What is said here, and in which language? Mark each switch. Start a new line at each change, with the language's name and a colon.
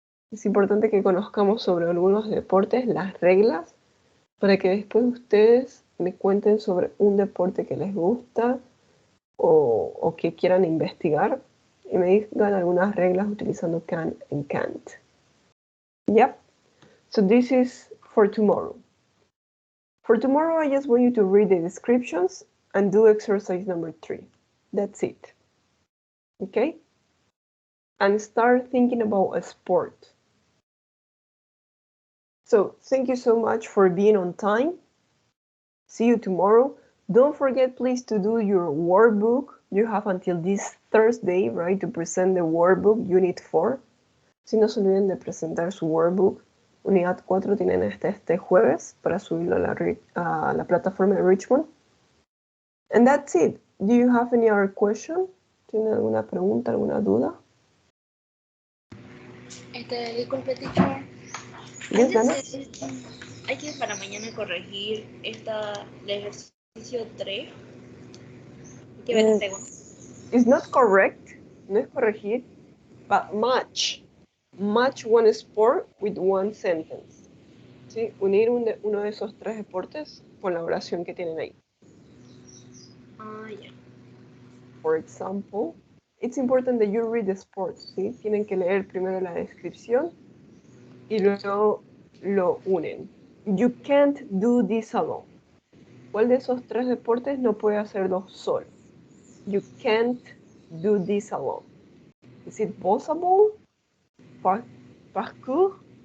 Spanish: Es importante que conozcamos sobre algunos deportes, las reglas, para que después ustedes me cuenten sobre un deporte que les gusta o que quieran investigar y me digan algunas reglas utilizando can and can't.
English: Yep. So this is for tomorrow. For tomorrow, I just want you to read the descriptions and do exercise number 3. That's it. Okay? And start thinking about a sport. So thank you so much for being on time. See you tomorrow. Don't forget, please, to do your workbook. You have until this Thursday, right, to present the workbook, Unit 4.
Spanish: Si no se olviden de presentar su workbook. Unidad 4 tienen este jueves para subirlo a la plataforma de Richmond.
English: And that's it. Do you have any other question?
Spanish: ¿Tienen alguna pregunta, alguna duda? Disculpe, teacher.
English: Yes, Dana?
Spanish: Hay que para mañana corregir el ejercicio 3. Hay que ver el segundo.
English: It's not correct.
Spanish: No es corregir,
English: but match. Match one sport with one sentence.
Spanish: ¿Sí? Unir uno de esos 3 deportes con la oración que tienen ahí. Ya.
English: For example, it's important that you read the sport.
Spanish: ¿Sí? Tienen que leer primero la descripción y luego lo unen.
English: You can't do this alone.
Spanish: ¿Cuál de esos 3 deportes no puede hacerlo solo?
English: You can't do this alone. Is it possible? Parkour?